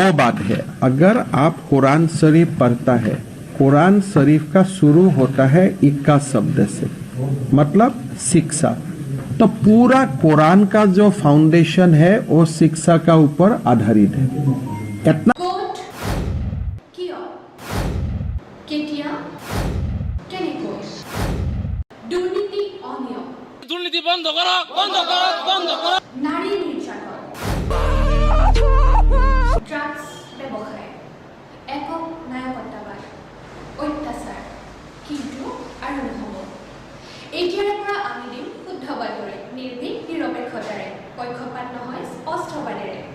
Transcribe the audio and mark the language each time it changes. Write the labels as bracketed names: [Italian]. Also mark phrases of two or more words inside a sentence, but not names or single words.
[Hindi] दो बात है। अगर आप कुरान शरीफ पढ़ता है, कुरान शरीफ का शुरू होता है इक्का शब्द से, मतलब शिक्षा। तो पूरा कुरान का जो फाउंडेशन है वो शिक्षा का ऊपर आधारित है। इतना [Assamese] কোট কিয় কেতিয়া কেনেকৈ দুৰ্নীতি অনিয়ম [Bangla] দুর্নীতি বন্ধ করো, বন্ধ করো, বন্ধ করো। [Assamese] নারী নিৰ্যাতন ড্ৰাগছ ব্যৱসায় একক নায়কত্ববাদ অত্যাচাৰ কিন্তু আৰু নহ'ব। এতিয়াৰে পৰা আমি দিম শুদ্ধ বাতৰি নিৰ্ভীক নিৰপেক্ষতাৰে, পক্ষপাত নহয় স্পষ্টবাদেৰে।